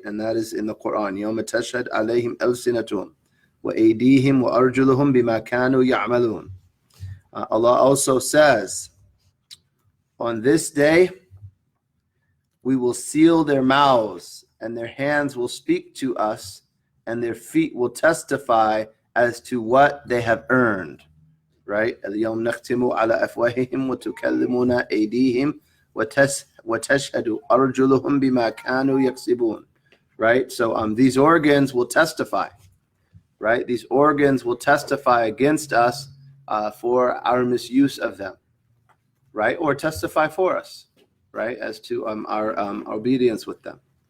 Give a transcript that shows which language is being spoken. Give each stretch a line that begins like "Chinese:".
English: And that is in the Quran.
Arabic: يَوْمَ تَشْهَدْ عَلَيْهِمْ أَلْسِنَتُهُمْ وَأَيْدِيهِمْ وَأَرْجُلُهُمْ بِمَا كَانُوا يَعْمَلُونَ.
English: Allah also says, on this day, we will seal their mouths, and their hands will speak to us, and their feet will testify as to what they have earned. Right?
Arabic: اليوم نختم على أفواههم وتكلمنا أيديهم وتشهد أرجلهم بما كانوا يكسبون.
English: Right? So these organs will testify. Right? These organs will testify against us for our misuse of them. Right? Or testify for us. Right? As to our obedience with them.